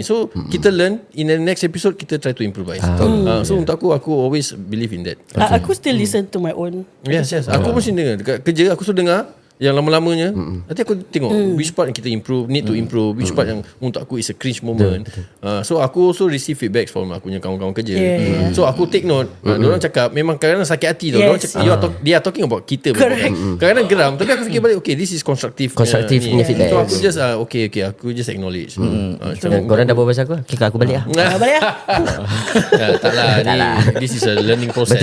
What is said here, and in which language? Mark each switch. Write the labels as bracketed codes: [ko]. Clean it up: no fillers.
[en] So kita learn, in the next episode kita try to improvise. So [ms] untuk aku [en] always believe in that. Aku still listen to my own. [ms] Yes. Aku mesti dengar. Dekat kerja aku sudah dengar yang lama-lamanya. Nanti aku tengok [en] which part [ms] yang kita [en] need to improve, which part [ms] yang untuk aku [en] is a cringe moment. So aku also receive feedback from [ms] aku punya kawan-kawan kerja. [en] So aku take note. [ms] Diorang cakap memang kadang-kadang sakit hati tau. Diorang cakap [en] they are talking about kita. [ms] Kadang-kadang geram, tapi aku fikir balik, okay, [en] this is constructive [ms] punya feedback. [en] So aku just okay, aku just acknowledge. [ms] Korang dah buat pasal aku? Okay, aku balik lah. Balik lah. Tak lah, [en] this is a learning process.